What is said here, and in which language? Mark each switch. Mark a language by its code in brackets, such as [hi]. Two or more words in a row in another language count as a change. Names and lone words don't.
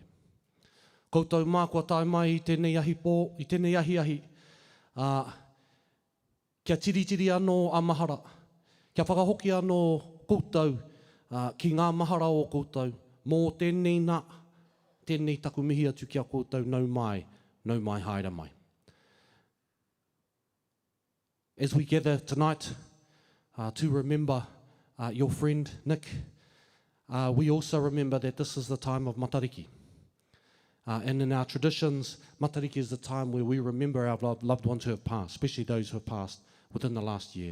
[mi] Koutou mā kua tae mai i tēnei ahi pō, i tēnei ahi, kia tiritiri anō a mahara, kia whakahoki anō koutou ki ngā mahara o koutou, mō tēnei nā, tēnei taku mihi atu kia koutou nau mai haere mai. [en] As we gather tonight to remember your friend Nick, we also remember that this is the time of Matariki. And in our traditions, Matariki is the time where we remember our loved ones who have passed, especially those who have passed within the last year.